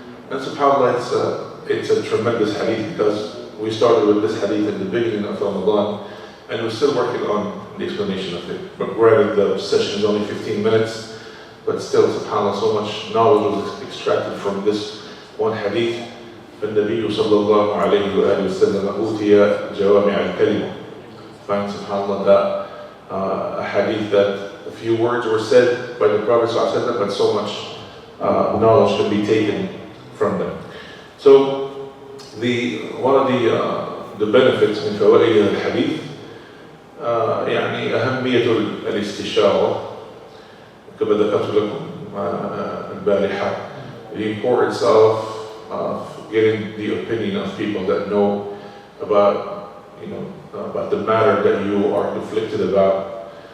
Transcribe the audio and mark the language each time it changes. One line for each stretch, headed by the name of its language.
English: And subhanAllah, it's a tremendous hadith because we started with this hadith in the beginning of Ramadan, and we're still working on the explanation of it. But granted, the session is only 15 minutes, but still, subhanAllah, so much knowledge was extracted from this one hadith.
Arabic: فالنبي صلى الله عليه وآله وسلم أوتي جوامع الكلم.
English: Find, subhanAllah, that a hadith that a few words were said by the Prophet ﷺ, but so much knowledge can be taken from them. So one of the benefits
Arabic: من فوائد الحديث يعني أهمية الاستشارة كما ذكرت لكم البارحة,
English: the importance of getting the opinion of people that know about the matter that you are conflicted about.